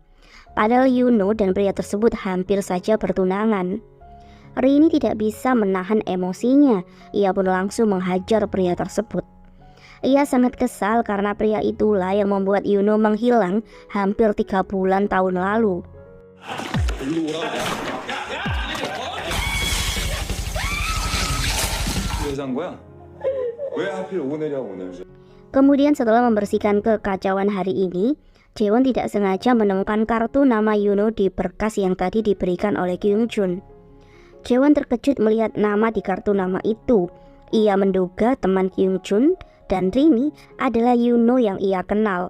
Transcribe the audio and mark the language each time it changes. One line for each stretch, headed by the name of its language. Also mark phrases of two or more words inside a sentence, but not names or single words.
Indonesian: Padahal Yuno dan pria tersebut hampir saja bertunangan. Rini tidak bisa menahan emosinya, ia pun langsung menghajar pria tersebut. Ia sangat kesal karena pria itulah yang membuat Yuno menghilang hampir 3 bulan tahun lalu.
Korean: 일로 오라고. 왜 산 거야? 왜 하필 오늘이야 오늘?
Indonesian: Kemudian setelah membersihkan kekacauan hari ini, Jaewon tidak sengaja menemukan kartu nama Yuno di berkas yang tadi diberikan oleh Kyung Jun. Jaewon terkejut melihat nama di kartu nama itu. Ia menduga teman Kyung Jun dan Rini adalah Yuno yang ia kenal.